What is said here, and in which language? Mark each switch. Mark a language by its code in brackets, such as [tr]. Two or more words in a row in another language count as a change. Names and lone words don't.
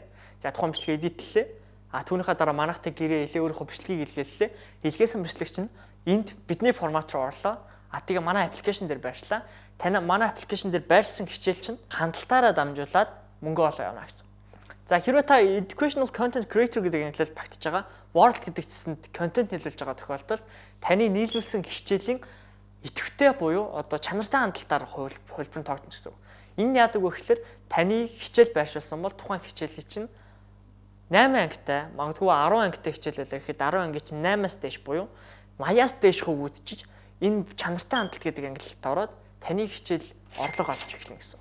[mn] За тухайн бичлэгийг эдитлээ. Түүнийхээ дараа манайхтай гэрээ хэлээ, өөрийнхөө бичлэгийг илгээрлээ. Илгээсэн бичлэг чинь энд бидний формат руу орлоо. Тэгээ манай аппликейшн дээр байршлаа. Таны манай аппликейшн дээр байрсан хичээл чинь хандлтаараа дамжуулаад мөнгө олоо явна гэсэн. За хэрвээ та [en] educational content creator [mn] гэдэг ангиллаар багтаж байгаа World гэдэг цэсэнд контент нийлүүлж байгаа тохиолдолд таны нийлүүлсэн хичээлийн идэвхтэй буюу одоо чанартай хандлтаар хувилбар нь тогтно гэсэн. Энэ яадаг вэ гэхээр таны хичээл байршуулсан бол тухайн хичээлийн чинь 8 ангитай, магадгүй 10 ангитай хичээл байлаа гэхэд 10 анги чинь 8-аас дээш буюу 80-аас дээш хувь үзчихэж энэ чанартай хандлт гэдэг ангиллалд ороод таны хичээл орлого олж эхэлнэ гэсэн.